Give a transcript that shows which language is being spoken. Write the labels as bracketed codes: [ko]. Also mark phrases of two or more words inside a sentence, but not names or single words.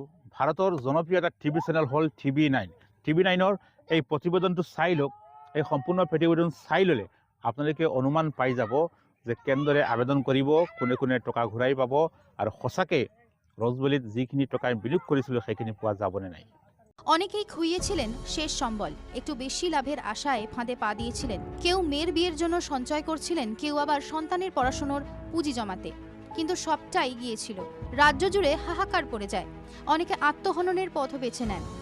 [as] ভাৰতৰ জনপ্ৰিয় এটা টিভি চেনেল হ'ল TV9 এই প্ৰতিবেদনটো চাই লওক। এই সম্পূৰ্ণ প্ৰতিবেদন চাই ল'লে আপোনালোকে অনুমান পাই যাব যে কেনেদৰে আবেদন কৰিব, কোনে কোনে টকা ঘূৰাই পাব আৰু সঁচাকৈ ৰজবেলিত যিখিনি টকা বিনিয়োগ কৰিছিলোঁ সেইখিনি পোৱা যাবনে নাই। [bn] অনেকেই খুইয়েছিলেন শেষ সম্বল, একটু বেশি লাভের আশায় ফাঁদে পা দিয়েছিলেন। কেউ মেয়ের বিয়ের জন্য সঞ্চয় করছিলেন, কেউ আবার সন্তানের পড়াশোনার পুঁজি জমাতে। কিন্তু সবটাই গিয়েছিল, রাজ্য জুড়ে হাহাকার পড়ে যায়। অনেকে আত্মহননের পথও বেছে নেন।